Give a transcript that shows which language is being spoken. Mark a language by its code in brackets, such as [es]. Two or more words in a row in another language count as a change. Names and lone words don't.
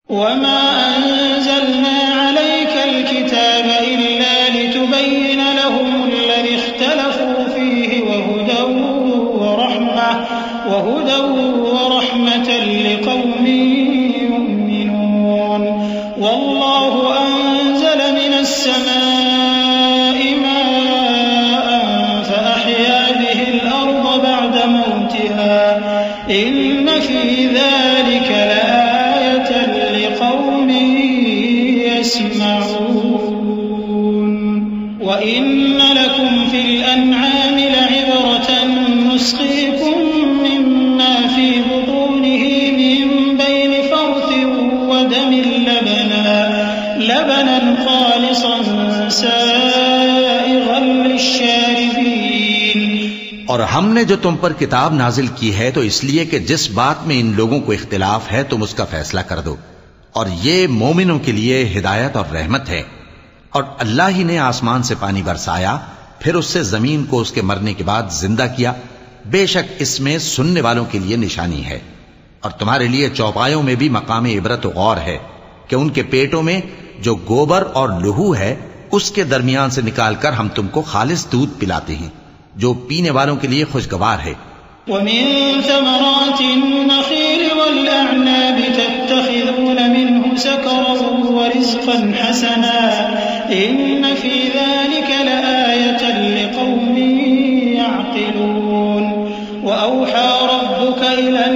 [ar] وما أنزلنا عليك الكتاب إلا لتبين لهم الذي اختلفوا فيه وهدى ورحمة لقوم يؤمنون والله أنزل من السماء ماء فأحيا به الأرض بعد موتها إن في ذلك لآية لقوم يسمعون وإن لكم في الأنعام لعبرة نسقيكم مما في بطونه من بين فرث ودم لبنا خالصا سائغا للشاربين. [ur] اور ہم نے جو تم پر کتاب نازل کی ہے تو اس لیے کہ جس بات میں ان لوگوں کو اختلاف ہے تم اس کا فیصلہ کر دو، اور یہ مومنوں کے لیے ہدایت اور رحمت ہے. اور اللہ ہی نے آسمان سے پانی برسایا، پھر اس سے زمین کو اس کے مرنے کے بعد زندہ کیا. بےشک اس میں سننے والوں کے لیے نشانی ہے، اور تمہارے لیے چوپایوں میں بھی مقام عبرت غور ہے کہ ان کے پیٹوں میں جو گوبر اور لہو ہے اس کے درمیان سے نکال کر ہم تم کو خالص دودھ پلاتے ہیں جو پینے والوں کے لیے خوشگوار ہے. [ar] ومن ثمرات النخيل والأعناب تتخذون منه سكرا ورزقا حسنا إن في ذلك لآية لقوم يعقلون وأوحى ربك إلى